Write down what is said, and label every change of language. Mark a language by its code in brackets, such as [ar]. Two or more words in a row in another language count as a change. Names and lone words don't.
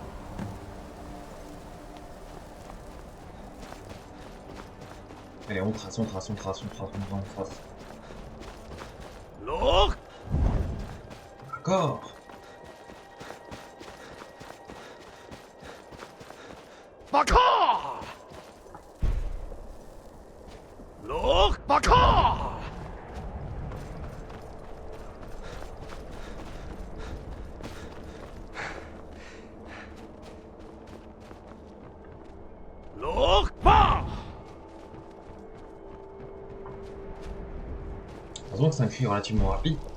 [fr] Allez, on trace. Lord D'accord. Bakar! Lord Bakar! Lord Bakar! Heureusement que c'est un cri relativement rapide.